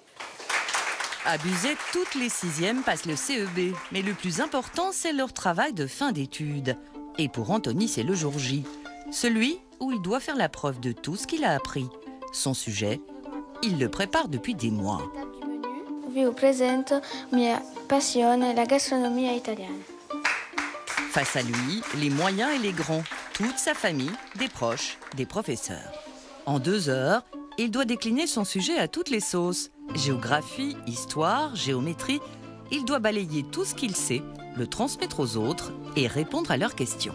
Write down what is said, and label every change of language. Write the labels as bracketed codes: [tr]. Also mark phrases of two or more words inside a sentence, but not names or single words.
[fr] À Buzet, toutes les 6e passent le CEB. Mais le plus important, c'est leur travail de fin d'études. Et pour Anthony, c'est le jour J. Celui où il doit faire la preuve de tout ce qu'il a appris. Son sujet, il le prépare depuis des mois. [it] Vi presento mia passione, la gastronomia italiana. [fr] Face à lui, les moyens et les grands, toute sa famille, des proches, des professeurs. En 2 heures, il doit décliner son sujet à toutes les sauces. Géographie, histoire, géométrie, il doit balayer tout ce qu'il sait, le transmettre aux autres et répondre à leurs questions.